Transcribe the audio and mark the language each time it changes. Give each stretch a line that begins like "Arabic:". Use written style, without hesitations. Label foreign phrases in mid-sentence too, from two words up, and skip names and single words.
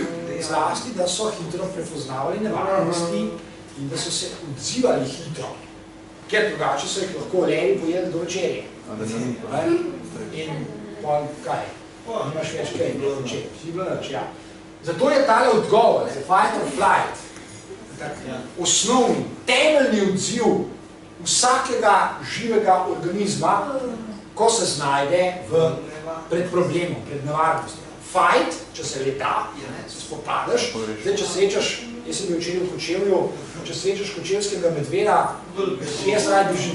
Slovenian: Zlasti, da so hitro prepoznavali nevarnosti in da so se odzivali hitro. Ker drugače so jih lahko levi pojedli do večerje. In pol kaj? Nimaš več kaj, ja. Zato je tale odgovor,
English: fight or flight,
Slovenian: osnovni, temeljni odziv vsakega živega organizma, ko se znajde pred problemom, pred nevarnostjo. Fight, če se leta, se spopadaš, zdaj, če srečaš, jaz sem bil včeraj v Kočevju, če srečaš kočevskega medveda, jaz raj bežim.